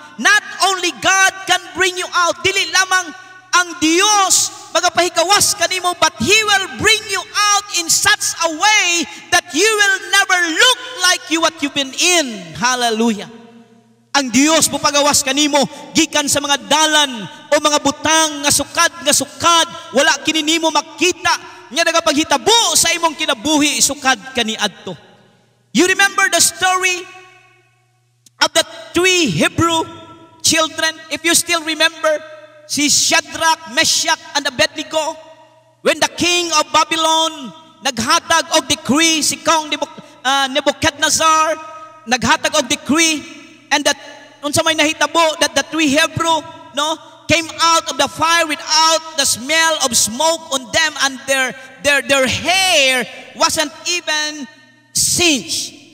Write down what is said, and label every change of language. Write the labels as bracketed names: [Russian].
[English] Not only God can bring you out, [Cebuano] dili lamang ang Dios magapahikawas kanimo, [English] but He will bring you out in such a way that you will never look like what you've been in. Hallelujah. [Cebuano] Ang Dios mo pagawas kanimo gikan sa mga dalan o mga butang nga sukad, wala kini nimo makita nga nagapaghitabo sa imong kinabuhi sukad kaniadto. [English] You remember the story of the 3 Hebrew children? If you still remember, si Shadrach, Meshach, and Abednego, when the king of Babylon [Cebuano] naghatag og [English] decree, si King Nebuchadnezzar [Cebuano] naghatag og [English] decree, and that [Cebuano] unsa may nahitabo [English] that the three Hebrew came out of the fire without the smell of smoke on them, and their hair wasn't even singed.